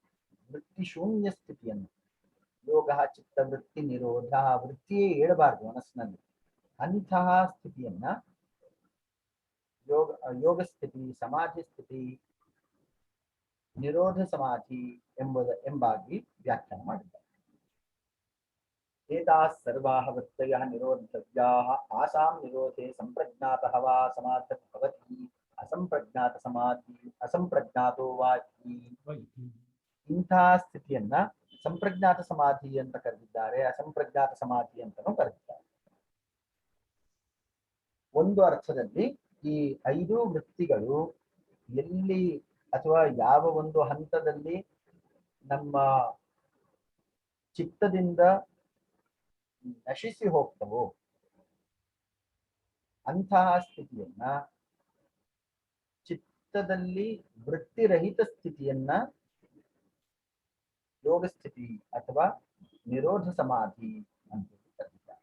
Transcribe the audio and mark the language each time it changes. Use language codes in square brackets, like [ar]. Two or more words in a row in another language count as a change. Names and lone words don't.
[kn] ವೃತ್ತಿ ಶೂನ್ಯ ಸ್ಥಿತಿಯನ್ನು, [sa] ಯೋಗ ಚಿತ್ತ ವೃತ್ತಿ ನಿರೋಧ, [kn] ವೃತ್ತಿಯೇ ಏಳಬಾರದು ಮನಸ್ಸಿನಲ್ಲಿ. ಅಂತಹ ಸ್ಥಿತಿಯನ್ನ ಯೋಗ ಸ್ಥಿತಿ, ಸಮಾಧಿ ಸ್ಥಿತಿ, ನಿರೋಧ ಸಮಾಧಿ ಎಂಬಾಗಿ ವ್ಯಾಖ್ಯಾನ ಮಾಡಿದ್ದಾರೆ. [sa] एताः सर्वाः वृत्तयः निरोधव्याः आसां निरोधे संप्रज्ञातः वा समाधः भवति असंप्रज्ञातो वा इति. [kn] ಇಂತಹ ಸ್ಥಿತಿಯನ್ನ ಸಂಪ್ರಜ್ಞಾತ ಸಮಾಧಿ ಅಂತ ಕರೆದಿದ್ದಾರೆ, ಅಸಂಪ್ರಜ್ಞಾತ ಸಮಾಧಿ ಅಂತಲೂ ಕರೆದಿದ್ದಾರೆ. ಒಂದು ಅರ್ಥದಲ್ಲಿ ಈ 5 ವೃತ್ತಿಗಳು ಎಲ್ಲಿ ಅಥವಾ ಯಾವ ಒಂದು ಹಂತದಲ್ಲಿ ನಮ್ಮ ಚಿತ್ತದಿಂದ ನಶಿಸಿ ಹೋಗ್ತವೋ ಅಂತಹ ಸ್ಥಿತಿಯನ್ನ, ಚಿತ್ತದಲ್ಲಿ ವೃತ್ತಿರಹಿತ ಸ್ಥಿತಿಯನ್ನ ಯೋಗ ಸ್ಥಿತಿ ಅಥವಾ ನಿರೋಧ ಸಮಾಧಿ ಅಂತ ಕರೆದಿದ್ದಾರೆ.